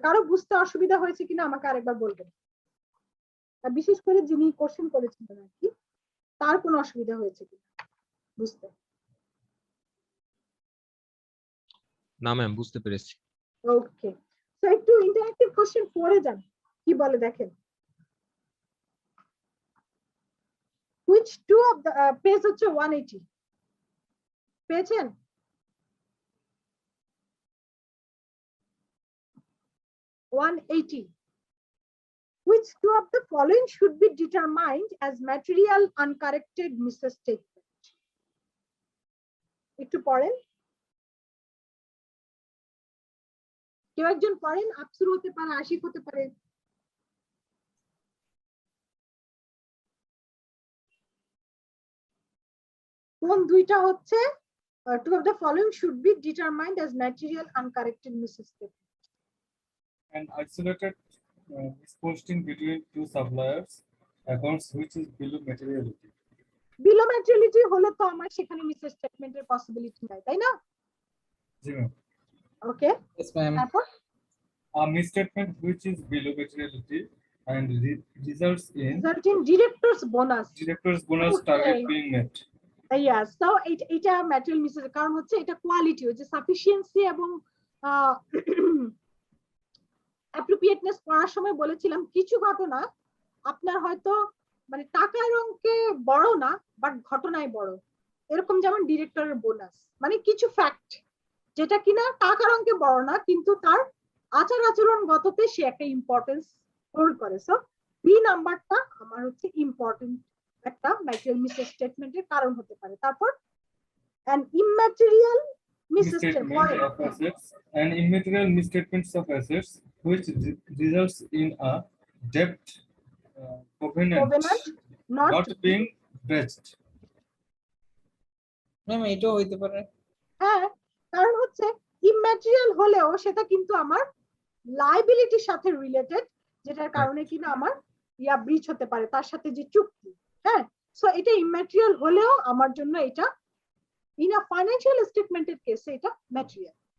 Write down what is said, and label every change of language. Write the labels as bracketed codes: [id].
[bn] কারো বুঝতে অসুবিধা হয়েছে কিনা আমাকে আরেকবার বলবেন, বিশেষ করে যিনি কোশ্চেন করেছিলেন আর কি, তার কোনো অসুবিধা হয়েছে কিনা বুঝতে? না ম্যাম, বুঝতে পেরেছি। ওকে, সো একটু ইন্টারেক্টিভ কোশ্চেন পড়ে যান, কি বলে দেখেন। [en] which two of the [bn] page হচ্ছে 180 পেয়েছেন? [en] Which two of the following should be determined as material uncorrected misstatement? [bn] একটু পড়েন, কেউ একজন পড়েন। আফসুর হতে পারে, আশিক হতে পারে। কোন দুইটা হচ্ছে [en] two of the following should be determined as material uncorrected misstatement? An isolated misposting between two suppliers accounts which is below materiality. [bn] Below materiality হলে তো আমার সেখানে মিসস্টেটমেন্টের পসিবিলিটি নাই, তাই না? জি ম্যাম। [en] Okay, Yes, ma'am. [bn] তারপর [en] A misstatement which is below materiality and results in director's bonus bonus target Okay. being met. Yes, so [bn] এটা material Mrs, কারণ হচ্ছে এটা কোয়ালিটি, ওই যে সাফিসিয়েন্সি এবং অ্যাপ্রোপ্রিয়েটনেস পড়ার সময় বলেছিলাম কিছু ঘটনা আপনার হয়তো মানে টাকার অঙ্কে বড় না, বাট ঘটনায় বড়। এরকম যেমন ডিরেক্টরের বোনাস, মানে কিছু ফ্যাক্ট যেটা কিনা টাকার অঙ্কে বড় না, কিন্তু তার আচার আচরণগততে সে একটা ইম্পর্টেন্স হোল্ড করে। সো বি নাম্বারটা আমার হচ্ছে ইম্পর্টেন্ট একটা ম্যাটেরিয়াল মিসস্টেটমেন্টের কারণ হতে পারে। [en] তারপর an immaterial Misstatement of assets and immaterial misstatements of assets which results in a debt covenant not being breached. [bn] Ma'am, এটাও হইতে পারে। হ্যাঁ, কারণ হচ্ছে ইম্যাটেরিয়াল হলেও সেটা কিন্তু আমার লাইবিলিটির সাথে রিলেটেড, যেটার কারণে কিনা আমার ব্রিচ হতে পারে তার সাথে যে চুক্তি। হ্যাঁ, সো এটা ইম্যাটেরিয়াল হলেও আমার জন্য এটা ইন আ ফাইন্যান্সিয়াল স্টেটমেন্টের কেসে এটা ম্যাটেরিয়াল।